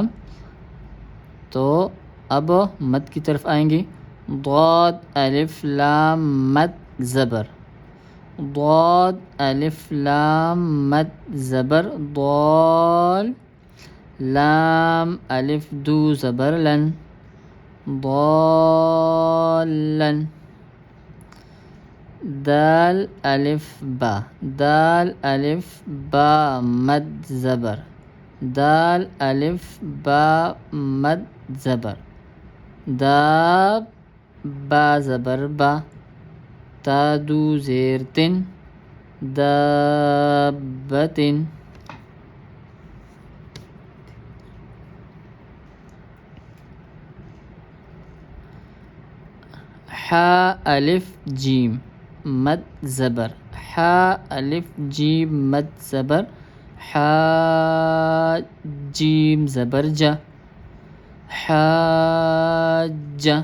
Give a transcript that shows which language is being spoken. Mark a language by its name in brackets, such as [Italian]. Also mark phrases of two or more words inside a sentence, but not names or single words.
[Urdu] تو اب مد کی طرف آئیں گے، ضاد الف لام مد زبر، ضاد الف لام مد زبر، ضال لام الف دو زبر لن، ضالن۔ دال الف با، دال الف با مد زبر، دال الف با مد زبر، داب با زبر با، تا دو زیر تن، دابتن۔ حا الف جیم مد زبر، حا الف جیم مد زبر، حاجیم زبر جا، حاجہ۔